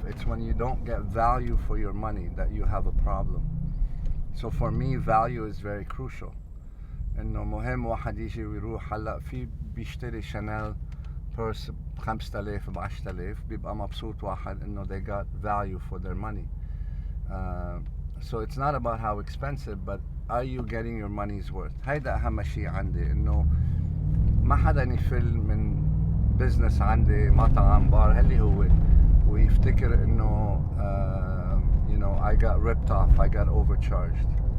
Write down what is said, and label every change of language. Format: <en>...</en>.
<en>It's when you don't get value for your money that you have a problem. So for me, value is very crucial.</en> <ar>إنه مهم واحد يجي ويروح هلا في بيشتري شانيل بيرس ب5000 ب10000 بيبقى مبسوط واحد إنه</ar> <en>they got value for their money. So it's not about how expensive, but are you getting your money's worth?</en> <ar>هيدا أهم شيء عندي إنه ما حدا يفل من بزنس عندي مطعم بار هاللي هو ويفتكر إنه</ar> <en>you know I got ripped off, I got overcharged.</en>